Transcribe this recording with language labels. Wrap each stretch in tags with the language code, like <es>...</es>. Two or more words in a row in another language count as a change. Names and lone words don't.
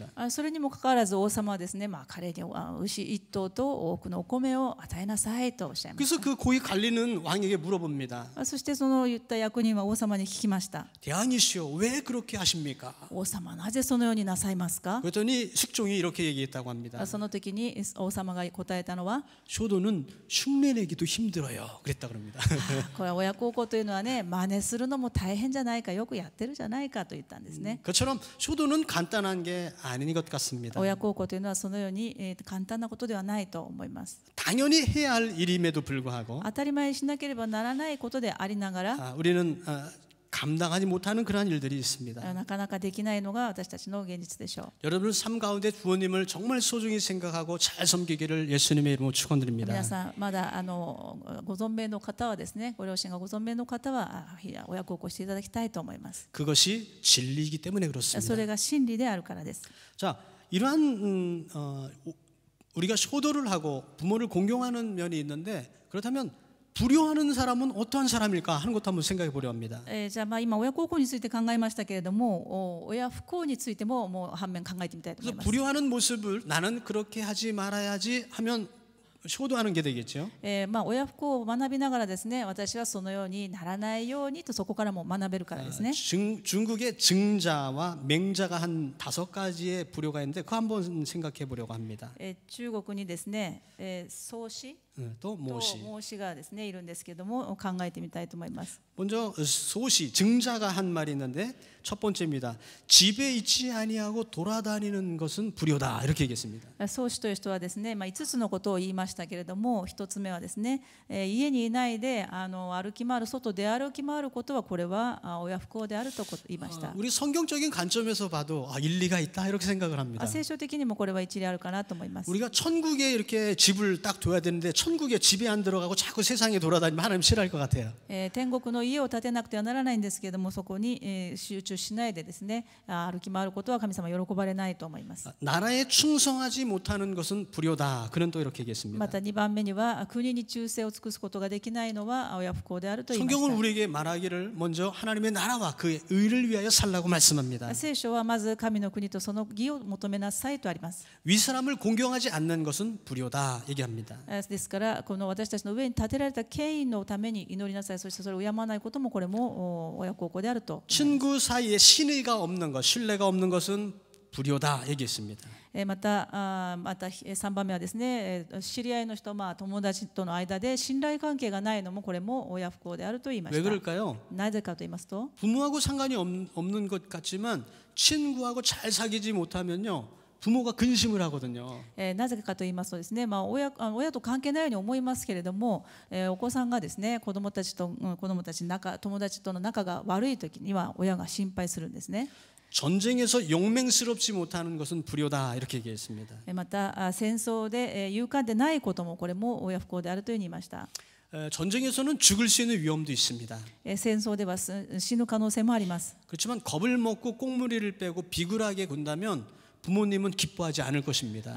<ja>それにもかかわらず王様はですね、彼に牛一頭と多くのお米を与えなさいとおっしゃいました。</ja> <ko>그래서 그 고위 관리는 왕에게 물어봅니다.</ko> <ja>そしてその言った役人は王様に聞きました。</ja> <ko>대왕이시여 왜 그렇게 하십니까?</ko> <ja>王様なぜそのようになさいますか？</ja> <ko>그랬더니 숙종이 이렇게 얘기했다고 합니다.</ko> <ja>その時に王様が答えたのは、</ja> <ko>효도는 흉내내기도 힘들어요. 그랬다 그럽니다.</ko> <ja>これは親孝行というのはね、真似するのも大変じゃないか、よくやってるじゃないかと言ったんですね。</ja> <ko>그처럼 효도는 간단한 게 아닌 것 같습니다.</ko> <ja>親孝行というのはそのように簡単なことではないと思います。</ja> <ko>당연히 해야 할 일임에도 불구하고</ko> <ja>当たり前にしなければならないことでありながら、</ja> <ko>우리는 감당하지 못하는 그러한 일들이 있습니다.</ko> <ja>なかなかできないのが私たちの現実でしょう。</ja> <ko>여러분 삶 가운데 부모님을 정말 소중히 생각하고 잘 섬기기를 예수님의 이름으로 축원드립니다.</ko> <ja>皆さんまだご存命の方はですね、ご両親がご存命の方は親孝行していただきたいと思います。</ja> <ko>그것이 진리이기 때문에</ko> <ja>そ</ja> <ko>그렇습니다.</ko> <ja>れが真理であるからです。</ja> <ko>자, 이러한 우리가 효도를 하고 부모를 공경하는 면이 있는데 그렇다면 불효하는 사람은 어떠한 사람일까 하는 것도 한번 생각해 보려 합니다.</ko> <ja>じゃあ今親孝行について考えましたけれども、親不孝についてももう反面考えてみたいと思い</ja> <ko>그래서</ko> <ja>ます。</ja> <ko>불효하는 모습을 나는 그렇게 하지 말아야지 하면 효도하는 게 되겠죠.</ko> <ja>親不孝を学びながらですね、私はそのようにならないようにとそこからも学べるからですね。</ja> <ko>중국의 증자와 맹자가 한 5가지의 불효가 있는데 그거 한번 생각해 보려고 합니다.</ko> <ja>中国にですね、宗師</ja> <ko>또</ko> <ja>と</ja> <ko>모시.</ko> <ja>孟子がですねいるんですけども、考えてみたいと思います。</ja> <ko>먼저 소시 증자가 한 말이 있는데 첫 번째입니다. 집에 있지 아니하고 돌아다니는 것은 불효다 이렇게 얘기했습니다.</ko> <ja>宗師という人はですね、5つのことを言いましたけれども、1つ目はですね、家にいないで歩き回る、外で歩き回ることはこれは親不孝であると言いました。</ja> <ko>우리 성경적인 관점에서 봐도 일리가 있다 이렇게 생각을 합니다.</ko> <ja>聖書的にもこれは一理あるかなと思います。</ja> <ko>우리가 천국에 이렇게 집을 딱 둬야 되는데 천국에 집에 안 들어가고 자꾸 세상에 돌아다니면 하나님 싫어할 것 같아요.</ko> <ja>天国の家を建てなくてはならないんですけれども、そこに集中しないでですね、歩き回ることは神様喜ばれないと思います。</ja> <ko>나라에 충성하지 못하는 것은 불효다. 그는 또 이렇게 얘기했습니다.</ko> <ja>また2番目には、国に忠誠を尽くすことができないのは親不孝であると言いまし</ja> <ko>성경은</ko> <ja>た。</ja> <ko>우리에게 말하기를 먼저 하나님의 나라와 그의 의를 위하여 살라고 말씀합니다.</ko> <ja>聖書はまず神の国とその義を求めなさいとあります。</ja> <ko>윗사람을 공경하지 않는 것은 불효다 얘기합니다.</ko> <ja>ですからこの私たちの上に立てられた権威のために祈りなさい。そしてそれを敬わないこともこれも親孝行であると。</ja> <ko>친구 사이에 신의가 없는 것, 신뢰가 없는 것은 불효다 얘기했습니다.</ko> <ja>また3番目はですね、知り合いの人、友達との間で信頼関係がないのもこれも親不孝であると言いまし</ja> <ko>왜</ko> <ja>た。</ja> <ko>그럴까요?</ko> <ja>なぜかと言いますと、</ja> <ko>부모하고 상관이 없는 것 같지만 친구하고 잘 사귀지 못하면요 부모가 근심을 하거든요.</ko> <ja>なぜかと言いますとですね、親と関係ないように思いますけれども、お子さんがですね、子供たち友達との仲が悪い時には親が心配するんですね。</ja> <ko>전쟁에서 용맹스럽지 못하는 것은 불효다 이렇게 얘기했습니다.</ko> <ja>また戦争で勇敢でないこともこれも親不孝であるというふうに言いました。</ja> <ko>전쟁에서는 죽을 수 있는 위험도 있습니다.</ko> <ja>戦争では死ぬ可能性もあります。</ja> <ko>그렇지만 겁을 먹고 꽁무리를 빼고 비굴하게 군다면 부모님은 기뻐하지 않을 것입니다.</ko>